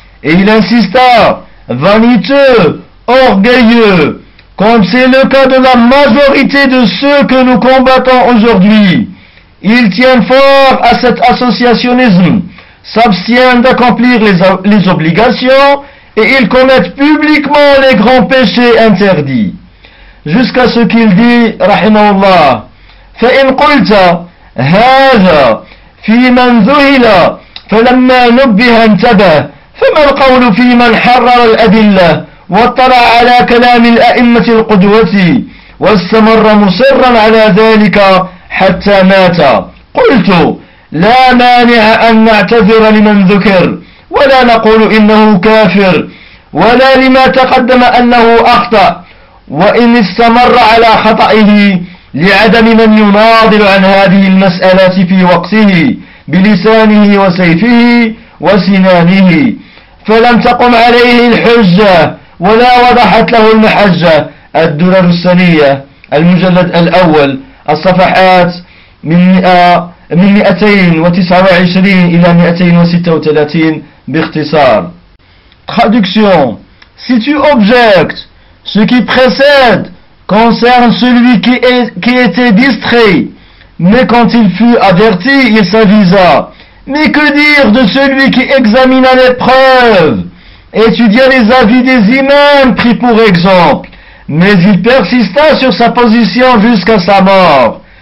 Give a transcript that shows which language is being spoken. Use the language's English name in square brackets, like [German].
[French] Et il insista, vaniteux, orgueilleux, comme c'est le cas de la majorité de ceux que nous combattons aujourd'hui. Ils tiennent fort à cet associationnisme, s'abstiennent d'accomplir les obligations, et ils commettent publiquement les grands péchés interdits. Jusqu'à ce qu'il dit, [Arabic] rahimallah, فإن قلت هذا في من ذهل فلما نبه انتبه فما القول في من حرر الأدلة واطلع على كلام الأئمة القدوة واستمر مصرا على ذلك حتى مات قلت لا مانع أن نعتذر لمن ذكر ولا نقول إنه كافر ولا لما تقدم أنه أخطأ وإن استمر على خطئه لعدم من يناضل عن هذه المسألة في وقته بلسانه وسيفه وسنانه فلم تقم عليه الحجة ولا وضحت له المحجة. الدرر السنية المجلد الأول الصفحات من 229 إلى 236 باختصار. [French] Traduction. Si tu objectes ce qui précède concerne celui qui était distrait, mais quand il fut averti, il s'avisa. Mais que dire de celui qui examina les preuves, étudia les avis des imams pris pour exemple, mais il persista sur sa position jusqu'à sa mort.